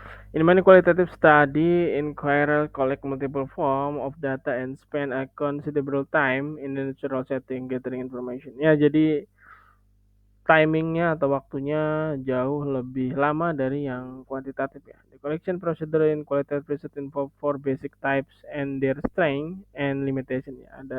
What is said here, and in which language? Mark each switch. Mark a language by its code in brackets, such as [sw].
[en] In many qualitative study, inquirer collect multiple form of data and spend a considerable time in the natural setting gathering information. [id] Ya, jadi timingnya atau waktunya jauh lebih lama dari yang kuantitatif ya. [en] The collection procedure in qualitative research involve four basic types and their strength and limitation ya.